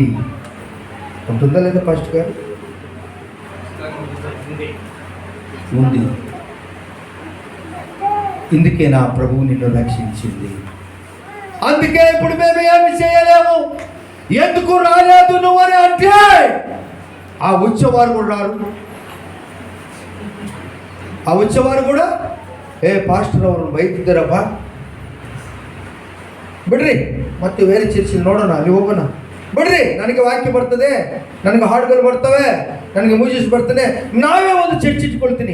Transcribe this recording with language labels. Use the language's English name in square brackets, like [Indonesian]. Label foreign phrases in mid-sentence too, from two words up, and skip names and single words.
[Telugu] ఉంటుందా లేదా పాస్టర్ గారు? ఉంది. ఇందుకే నా ప్రభువు నిన్ను రక్షించింది. అందుకే ఇప్పుడు మేము ఏమి చేయలేము. ఎందుకు రాలేదు నువ్వు అని అంటే ఆ వచ్చేవారు కూడా రారు. [Kannada] ಆ ಉಚ್ಚವಾರು ಕೂಡ ಪಾಸ್ಟರ್ ಅವರು ಬೈತಿದ್ದಾರಪ್ಪ, ಬಿಡ್ರಿ ಮತ್ತೆ ಬೇರೆ ಚರ್ಚಿಗೆ ನೋಡೋಣ, ಅಲ್ಲಿ ಹೋಗೋಣ, ಬಿಡ್ರಿ ನನಗೆ ವಾಕ್ಯ ಬರ್ತದೆ, ನನಗೆ ಹಾಡುಗಳು ಬರ್ತವೆ, ನನಗೆ ಮ್ಯೂಸಿಕ್ ಬರ್ತದೆ, ನಾವೇ ಒಂದು ಚರ್ಚ್ ಇಟ್ಕೊಳ್ತೀನಿ.